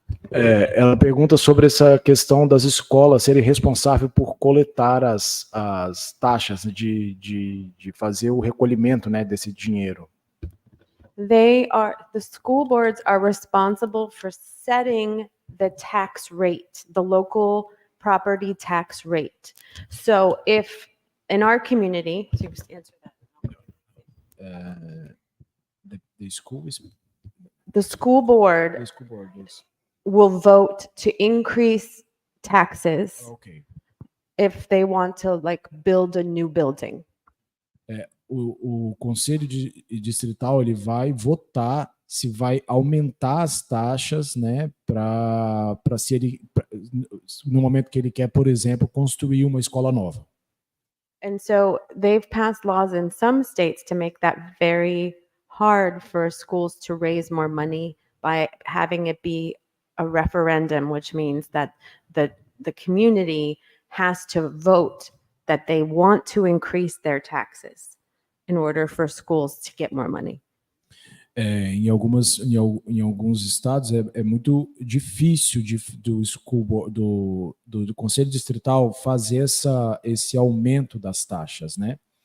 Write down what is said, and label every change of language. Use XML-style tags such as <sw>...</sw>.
<pt>Ela pergunta sobre essa questão das escolas serem responsáveis por coletar as taxas de fazer o recolhimento, né, desse dinheiro.</pt> <en>The school boards are responsible for setting the tax rate, the local property tax rate. So if in our community, so just answer that. The school is The school board the school board is will vote to increase taxes okay. if they want to like build a new building.</en> <pt>O conselho distrital ele vai votar se vai aumentar as taxas, né, para se ele no momento que ele quer, por exemplo, construir uma escola nova.</pt> <en>And so they've passed laws in some states to make that very hard for schools to raise more money by having it be a referendum, which means that the community has to vote that they want to increase their taxes in order for schools to get more money.</en> <pt>Em alguns estados é muito difícil do conselho distrital fazer esse aumento das taxas, né?</pt>